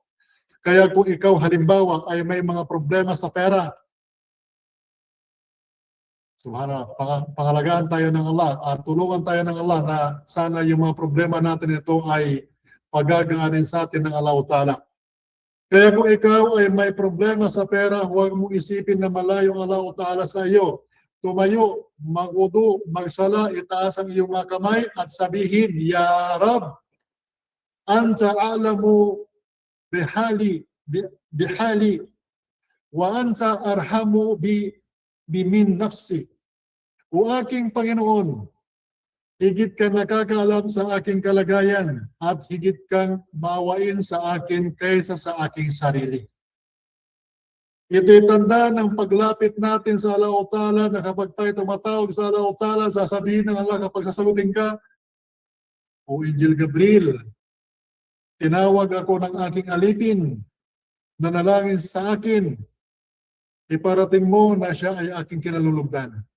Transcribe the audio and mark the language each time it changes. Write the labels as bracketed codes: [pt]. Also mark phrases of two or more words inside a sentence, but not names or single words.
[tl] Kaya kung ikaw halimbawa ay may mga problema sa pera, subhanallah, pangalagaan tayo ng Allah at tulungan tayo ng Allah na sana yung mga problema natin ito ay pagagaanin sa atin ng Allah Ta'ala. Kaya kung ikaw ay may problema sa pera, huwag mong isipin na malayo ang Allah Ta'ala sa iyo. Tumayo, magwudu, magsala, itaas ang iyong mga kamay at sabihin, [ar] يا رب، أنت أعلم بحالي وأنت أرحم بي من نفسي. [tl] O aking Panginoon, higit kang nakakaalam sa aking kalagayan at higit kang maawain sa akin kaysa sa aking sarili. Ito'y tanda ng paglapit natin sa Allah Ta'ala na kapag tayo tumatawag sa Allah Ta'ala, sasabihin ng Allah kapag sasalutin ka, O Angel Gabriel, tinawag ako ng aking alipin, nanalangin sa akin, iparating mo na siya ay aking kinalulugdan.